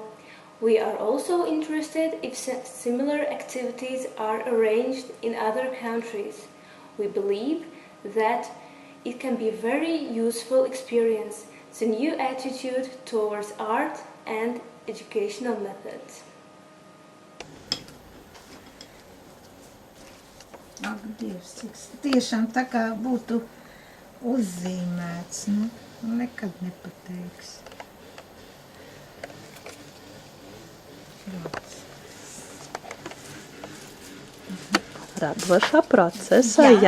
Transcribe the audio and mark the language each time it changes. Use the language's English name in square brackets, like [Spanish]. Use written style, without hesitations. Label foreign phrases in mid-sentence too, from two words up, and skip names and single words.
[English] We are also interested if similar activities are arranged in other countries. We believe that it can be a very useful experience, the new attitude towards art and educational methods. [Latvian] Ak, Dievs, cik tiešām tā kā būtu uzzīmēts, nu, nekad nepateiks. Radošā procesa, jā.